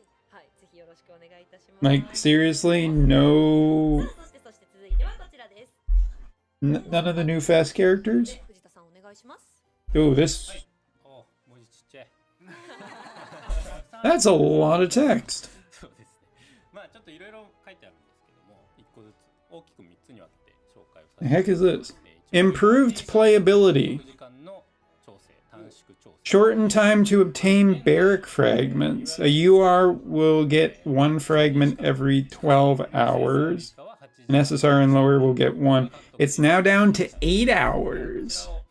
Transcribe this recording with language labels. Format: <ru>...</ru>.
<ja>はい、ぜひよろしくお願いいたします。</ja> <en>Like, seriously, no.</en> <ja>そして続いてはこちらです。</ja> <en>None of the new fast characters?</en> <ja>藤田さんお願いします。</ja> <en>Oh, this.</en> <ja>文字ちっちゃい。</ja> <en>That's a lot of text.</en> <ja>そうですね。まあちょっといろいろ書いてあるんですけども、1個ずつ大きく3つに分けて紹介をさせて。</ja> <en>The heck is this? Improved playability.</en> <ja>時間の調整、短縮調整。</ja> <en>Shorten time to obtain barrack fragments. A UR will get 1 fragment every 12 hours. An SSR and lower will get 1. It's now down to 8 hours.</en>